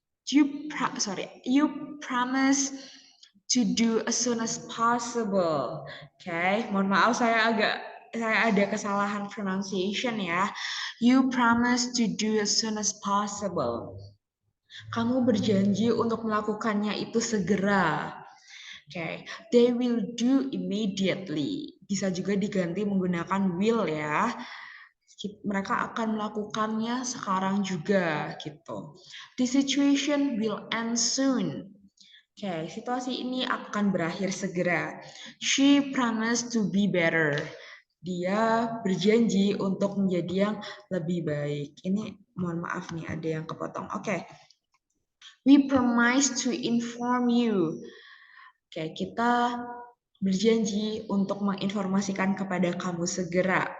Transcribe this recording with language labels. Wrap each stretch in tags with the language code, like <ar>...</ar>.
<en>You promise to do as soon as possible.</en> <id>Oke, mohon maaf saya ada kesalahan pronunciation ya.</id> <en>You promise to do as soon as possible.</en> <id>Kamu berjanji untuk melakukannya itu segera.</id> <en>Oke, they will do immediately.</en> <id>Bisa juga diganti menggunakan will ya. Mereka akan melakukannya sekarang juga gitu.</id> <en>The situation will end soon.</en> <id>Oke, situasi ini akan berakhir segera.</id> <en>She promised to be better.</en> <id>Dia berjanji untuk menjadi yang lebih baik. Ini mohon maaf nih, ada yang kepotong. Oke.</id> <en>We promise to inform you.</en> <id>Oke, kita berjanji untuk menginformasikan kepada kamu segera.</id>